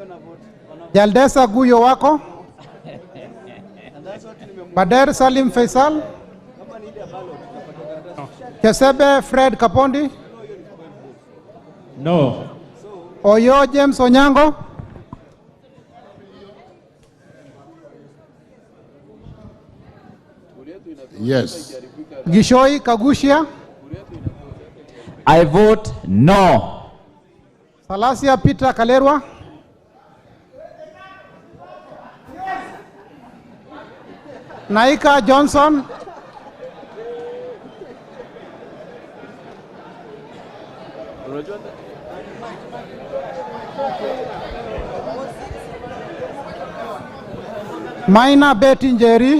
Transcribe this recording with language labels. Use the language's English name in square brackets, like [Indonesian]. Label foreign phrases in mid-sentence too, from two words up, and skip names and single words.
[English] Jaldesa Guyo Wako, Bader Salim Faisal, Kesebe Fred Kapondi, No. Oyo James Onyango, Yes. Gishoi Kagushia, I vote no. Salasia Peter Kalerwa, Naika Johnson, Maina Betty Njeri.